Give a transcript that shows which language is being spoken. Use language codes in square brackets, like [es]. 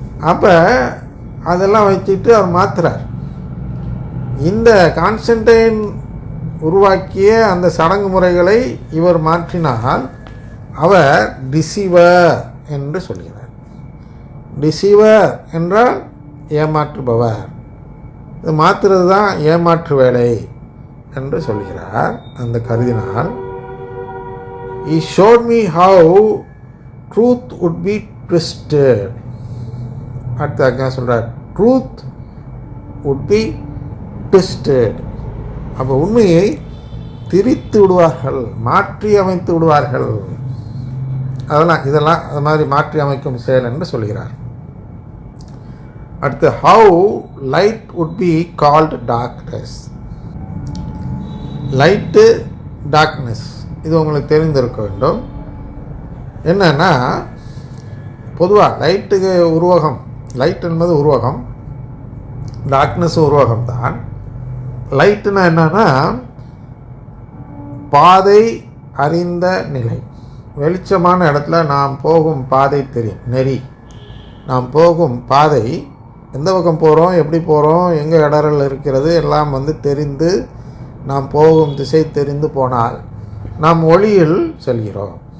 [ta] அப்போ அதெல்லாம் வச்சுட்டு அவர் மாற்றுறார். இந்த கான்ஸ்டன்டைன் உருவாக்கிய அந்த சடங்கு முறைகளை இவர் மாற்றினால் அவர் டிசீவர் என்று சொல்கிறார். டிசீவர் என்றால் ஏமாற்றுபவர், இது மாற்றுறது தான் ஏமாற்று வேலை என்று சொல்கிறார் அந்த கருதினால். [en] He showed me how truth would be twisted. [ta] அடுத்த சொல்கிறார், [en] truth would be twisted. [ta] அப்போ உண்மையை திரித்து விடுவார்கள், மாற்றி அமைத்து விடுவார்கள். இதெல்லாம் அது மாதிரி மாற்றி அமைக்கும் செயல் என்று சொல்கிறார். அடுத்து, [en] how light would be called darkness. [ta] Light, darkness, இது உங்களுக்கு தெரிந்திருக்க வேண்டும். என்னன்னா, பொதுவாக லைட்டுக்கு உருவகம், லைட் என்பது உருவகம், டார்க்னஸ் உருவகம் தான். லைட்டுனா என்னன்னா, பாதை அறிந்த நிலை, வெளிச்சமான இடத்துல நாம் போகும் பாதை தெரியும், நெறி, நாம் போகும் பாதை, எந்த பக்கம் போகிறோம், எப்படி போகிறோம், எங்கே இடரல் இருக்கிறது எல்லாம் தெரிந்து நாம் போகும் திசை தெரிந்து போனால் நாம் ஒளியில் செல்கிறோம்.